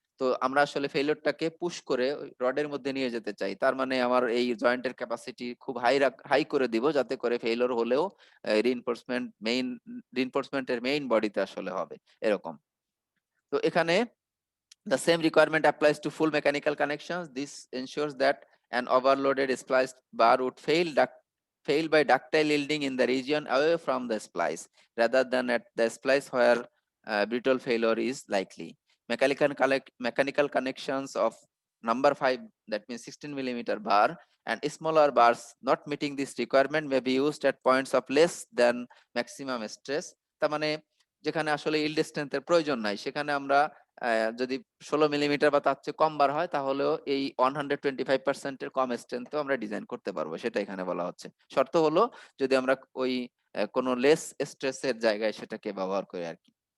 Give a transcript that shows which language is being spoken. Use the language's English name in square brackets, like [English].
[Bangla] তো আমরা আসলে ফেইলিওরটাকে পুশ করে রডের মধ্যে নিয়ে যেতে চাই। তার মানে আমার এই জয়েন্টের ক্যাপাসিটি খুব হাই করে দিব যাতে করে ফেইলিওর হলেও রিইনফোর্সমেন্টের মেইন বডিতে আসলে হবে এরকম। তো এখানে [English] the same requirement applies to full mechanical connections. This ensures that an overloaded spliced bar would fail by ductile yielding in the region away from the splice rather than at the splice where brittle failure is likely. Mechanical connections of number 5, that means 16 millimeter bar, and smaller bars not meeting this requirement may be used at points of less than maximum stress. [Bangla] তার মানে যেখানে আসলে yield স্ট্রেংথের প্রয়োজন নাই সেখানে আমরা যদি 16 millimetre বা তার চেয়ে কম বার হয় তাহলেও এই 125% এর কম স্ট্রেংথও আমরা ডিজাইন করতে পারবো, সেটা এখানে বলা হচ্ছে। শর্ত হলো যদি আমরা ওই কোনো লেস স্ট্রেসের জায়গায় সেটাকে ব্যবহার করি আর কি।